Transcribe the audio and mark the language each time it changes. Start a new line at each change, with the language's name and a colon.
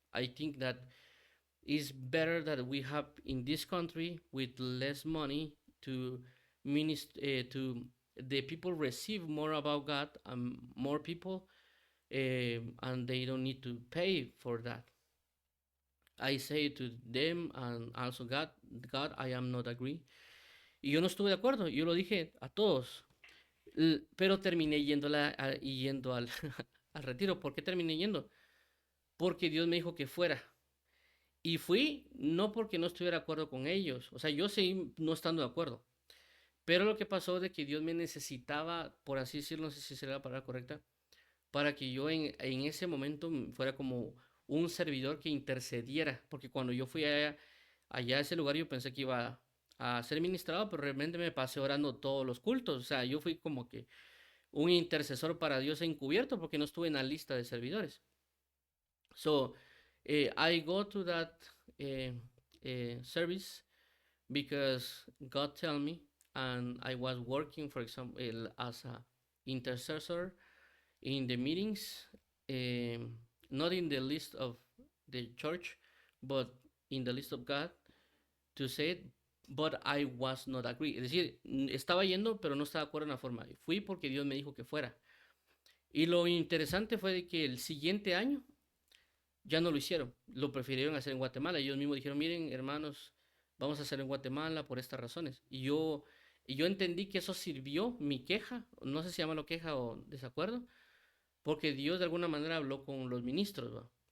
English: I think that it's better that we have in this country with less money to to the people receive more about God and more people, and they don't need to pay for that. I say to them and also God, I am not agree.
Spanish: Y yo no estuve de acuerdo, yo lo dije a todos, pero terminé yendo al, al retiro. ¿Por qué terminé yendo? Porque Dios me dijo que fuera. Y fui no porque no estuviera de acuerdo con ellos, o sea, yo seguí no estando de acuerdo. Pero lo que pasó de que Dios me necesitaba, por así decirlo, no sé si será la palabra correcta, para que yo en ese momento fuera como un servidor que intercediera, porque cuando yo fui allá a ese lugar yo pensé que iba a ser ministrado, pero realmente me pasé orando todos los cultos, o sea, yo fui como que un intercesor para Dios encubierto porque no estuve en la lista de servidores.
English: So, I go to that service because God tell me, and I was working, for example, as a intercessor in the meetings, not in the list of the church, but in the list of God, to say it, but I was not agree.
Spanish: Es decir, estaba yendo, pero no estaba de acuerdo en la forma. Fui porque Dios me dijo que fuera. Y lo interesante fue de que el siguiente año ya no lo hicieron, lo prefirieron hacer en Guatemala. Ellos mismos dijeron, miren, hermanos, vamos a hacer en Guatemala por estas razones. Y yo entendí que eso sirvió, mi queja, no sé si llama queja o desacuerdo, porque Dios de alguna manera habló con los ministros, ¿va?